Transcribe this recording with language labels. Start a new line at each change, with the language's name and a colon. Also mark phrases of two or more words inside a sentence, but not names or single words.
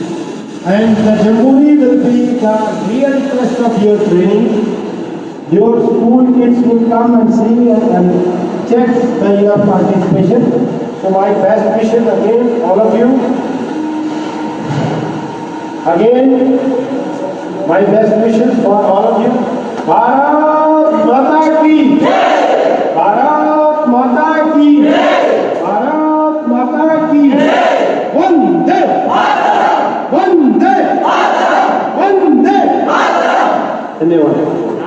English: And the Jamboree will be the real test of your training. Your school kids will come and see and check your participation. So my best wishes again, all of you. Again, my best wishes for all of you.
Hindi: भारत माता की जय! भारत माता की जय! भारत माता की जय! वन्दे मातरम्! वन्दे मातरम्! वन्दे मातरम्! धन्यवाद.